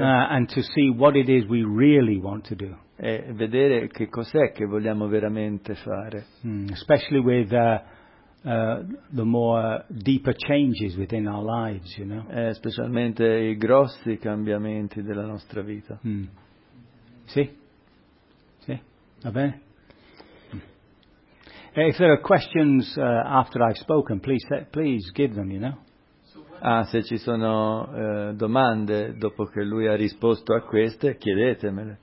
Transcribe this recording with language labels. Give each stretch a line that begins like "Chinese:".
English: And to see what it is we really want to do.
Italian: E vedere che cos'è che vogliamo veramente fare.
English: Especially with the more deeper changes within our lives, you know.
Italian: Specialmente i grossi cambiamenti della nostra vita. Mm. Sì, va bene.
English: If there are questions after I've spoken, please give them, you know.
Italian: Se ci sono domande dopo che lui ha risposto a queste, chiedetemele.